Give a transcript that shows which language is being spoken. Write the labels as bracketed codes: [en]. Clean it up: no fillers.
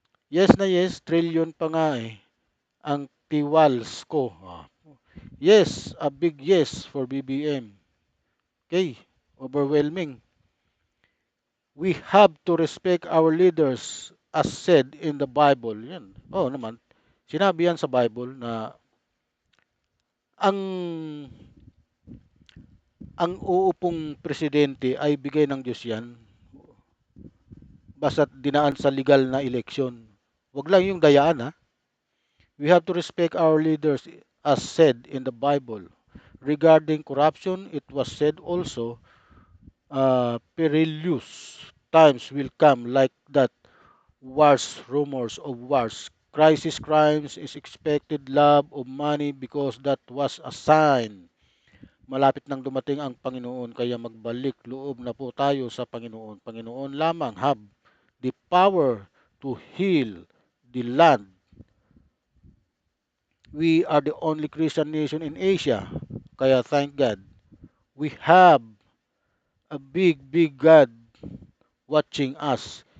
[tl] Yes na yes, trillion pa nga eh. Ang tiwals ko. [en] Yes, a big yes for BBM. Okay, overwhelming. We have to respect our leaders as said in the Bible. [tl] Yan. Naman. Sinabi yan sa Bible na ang ang uupong presidente ay bigay ng Diyos yan basta't dinaan sa legal na eleksyon. Wag lang yung dayaan ha. [en] We have to respect our leaders as said in the Bible. Regarding corruption, it was said also, perilous times will come like that. Wars, rumors of wars, crisis, crimes is expected, love of money because that was a sign. [tl] Malapit nang dumating ang Panginoon kaya magbalik loob na po tayo sa Panginoon. [en] Panginoon lamang have the power to heal the land. We are the only Christian nation in Asia. [tl] Kaya [en] thank God. We have a big God watching us.